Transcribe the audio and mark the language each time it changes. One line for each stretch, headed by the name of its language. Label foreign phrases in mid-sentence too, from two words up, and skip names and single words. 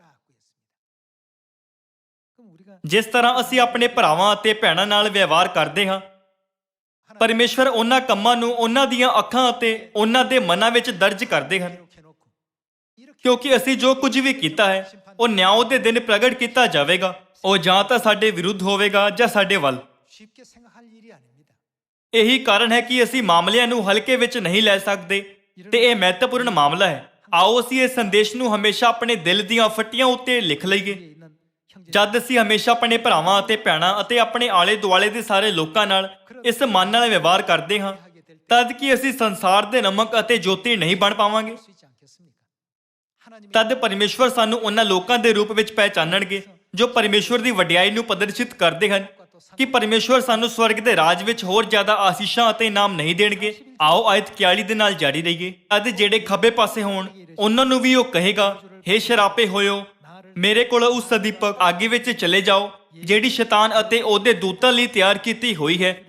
Punjabi: ਜਿਸ ਤਰ੍ਹਾਂ ਅਸੀਂ ਆਪਣੇ ਭਰਾਵਾਂ ਅਤੇ ਭੈਣਾਂ ਨਾਲ ਵਿਵਹਾਰ ਕਰਦੇ ਹਾਂ, ਪਰਮੇਸ਼ਵਰ ਉਹਨਾਂ ਕੰਮਾਂ ਨੂੰ ਉਹਨਾਂ ਦੀਆਂ ਅੱਖਾਂ ਅਤੇ ਉਹਨਾਂ ਦੇ ਮਨਾਂ ਵਿੱਚ ਦਰਜ ਕਰਦੇ ਹਨ, ਕਿਉਂਕਿ ਅਸੀਂ ਜੋ ਕੁਝ ਵੀ ਕੀਤਾ ਹੈ ਉਹ ਨਿਆਂ ਦੇ ਦਿਨ ਪ੍ਰਗਟ ਕੀਤਾ ਜਾਵੇਗਾ। ਉਹ ਜਾਂ ਤਾਂ ਸਾਡੇ ਵਿਰੁੱਧ ਹੋਵੇਗਾ ਜਾਂ ਸਾਡੇ ਵੱਲ।
Korean: 쉽게 생각할 일이 아닙니다.
Punjabi: ਇਹੀ ਕਾਰਨ ਹੈ ਕਿ ਅਸੀਂ ਮਾਮਲਿਆਂ ਨੂੰ ਹਲਕੇ ਵਿੱਚ ਨਹੀਂ ਲੈ ਸਕਦੇ ਤੇ ਇਹ ਮਹੱਤਵਪੂਰਨ ਮਾਮਲਾ ਹੈ। ਆਓ ਅਸੀਂ ਇਸ ਸੰਦੇਸ਼ ਨੂੰ ਹਮੇਸ਼ਾ ਆਪਣੇ ਦਿਲ ਦੀਆਂ ਫੱਟੀਆਂ ਉੱਤੇ ਲਿਖ ਲਈਏ।
Korean: 우리에 있는 형제
Punjabi: ਜਦ ਅਸੀਂ ਹਮੇਸ਼ਾ ਆਪਣੇ ਭਰਾਵਾਂ ਅਤੇ ਭੈਣਾਂ ਅਤੇ ਆਪਣੇ ਆਲੇ ਦੁਆਲੇ ਦੇ ਸਾਰੇ ਲੋਕਾਂ ਨਾਲ ਇਸ ਮਨ ਨਾਲ ਵਿਵਹਾਰ ਕਰਦੇ ਹਾਂ, ਤਦ ਕਿ ਅਸੀਂ ਸੰਸਾਰ ਦੇ ਨਮਕ ਅਤੇ ਜੋਤੀ ਨਹੀਂ ਬਣ ਪਾਵਾਂਗੇ।
Korean: 수 있지 않겠습니까? 하나님의
Punjabi: ਤਦ ਪਰਮੇਸ਼ਵਰ ਸਾਨੂੰ ਉਹਨਾਂ ਲੋਕਾਂ ਦੇ ਰੂਪ ਵਿੱਚ ਪਹਿਚਾਨਣਗੇ ਜੋ ਪਰਮੇਸ਼ਵਰ ਦੀ ਵਡਿਆਈ ਨੂੰ ਪ੍ਰਦਰਸ਼ਿਤ ਕਰਦੇ ਹਨ ਕਿ ਪਰਮੇਸ਼ਵਰ ਸਾਨੂੰ ਸਵਰਗ ਦੇ ਰਾਜ ਵਿੱਚ ਹੋਰ ਜ਼ਿਆਦਾ ਆਸੀਸ਼ਾਂ ਅਤੇ ਇਨਾਮ ਨਹੀਂ ਦੇਣਗੇ। ਆਓ ਆਇਤ 41 ਦੇ ਨਾਲ ਜਾਰੀ ਰਹੀਏ। ਅਤੇ ਜਿਹੜੇ ਖੱਬੇ ਪਾਸੇ ਹੋਣ ਉਹਨਾਂ ਨੂੰ ਵੀ ਉਹ ਕਹੇਗਾ, ਹੇ ਸ਼ਰਾਪੇ ਹੋਇਓ, ਮੇਰੇ ਕੋਲ ਉਸ ਸਦੀਪਕ ਆਗੇ ਵਿੱਚ ਚਲੇ ਜਾਓ ਜਿਹੜੀ ਸ਼ੈਤਾਨ ਅਤੇ ਉਹਦੇ ਦੂਤਾਂ ਲਈ ਤਿਆਰ ਕੀਤੀ ਹੋਈ ਹੈ।